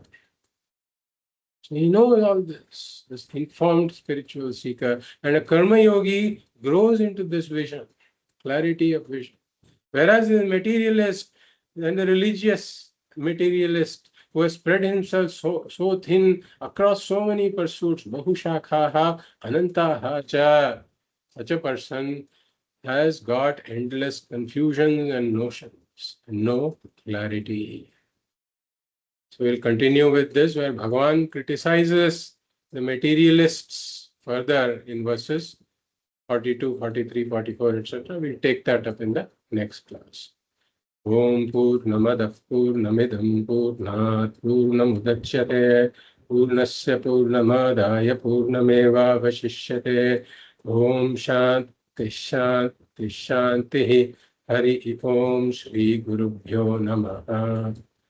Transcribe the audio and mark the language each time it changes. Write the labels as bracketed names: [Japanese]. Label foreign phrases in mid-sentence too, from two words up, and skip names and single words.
[English] So he knows all this informed spiritual seeker, and a karma yogi grows into this vision, clarity of vision. Whereas the materialist and the religious materialist who has spread himself so thin across so many pursuits, [Sanskrit] bahushakhaha anantaha cha, [English] such a person has got endless confusion and notions and no clarity. So we'll continue with this, where Bhagavan criticizes the materialists further in verses 42, 43, 44, etc. We'll take that up in the next class. [Sanskrit] Om Purnamadav Purnamidam Purnat Purnamudachyate Purnasya Purnamadaya Purnameva Vashishyate. Om Shanti Shanti Shanti. Hari Om Shri Gurubhyo Namaha.